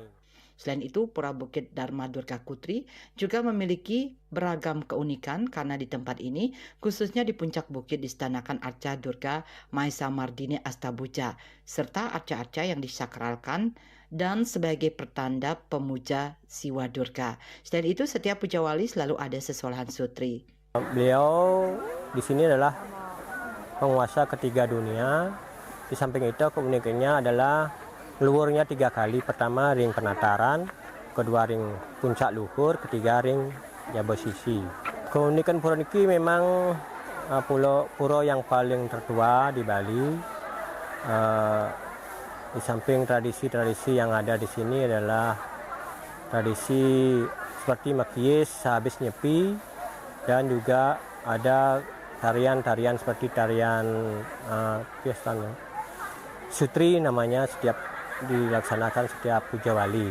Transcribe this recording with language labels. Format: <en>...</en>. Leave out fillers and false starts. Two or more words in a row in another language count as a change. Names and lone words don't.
<id>Selain itu, Pura Bukit Dharma Durga Kutri juga memiliki beragam keunikan karena di tempat ini, khususnya di puncak bukit distanakan arca Durga Maesa Mardini Astabuja, serta arca-arca yang disakralkan dan sebagai pertanda pemuja Siwa Durga. Selain itu, setiap puja wali selalu ada sesolahan sutri. Beliau di sini adalah penguasa ketiga dunia. Di samping itu keunikannya adalah luhurnya 3 kali. Pertama ring penataran, kedua ring puncak luhur, ketiga ring jabosisi. Keunikan pura niki memang pura yang paling tertua di Bali. Di samping tradisi-tradisi yang ada di sini adalah tradisi seperti makiyis sehabis nyepi, dan juga ada tarian-tarian seperti tarian sutri namanya setiap dilaksanakan setiap puja wali.</id>